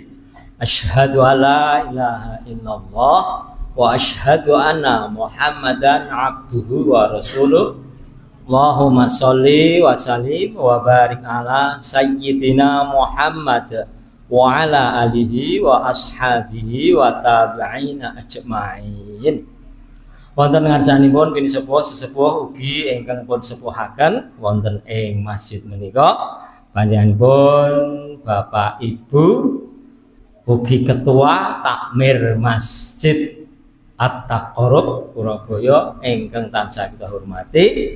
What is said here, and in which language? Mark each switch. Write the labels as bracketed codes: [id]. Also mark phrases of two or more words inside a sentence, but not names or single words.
[ar] أشهد أن لا إله إلا الله وأشهد أن محمدا عبده ورسوله. اللهم صل وسلم وبارك على سيدنا محمد وعلى آله وأصحابه وتابعيه أجمعين. [jv] Wonten ngarsanipun kini sesepuh ugi ingkang pun sepuhaken wonten ing masjid menika panjenenganipun Bapak Ibu ugi ketua takmir Masjid At-Taqarrub Surabaya ingkang tansah kita hormati.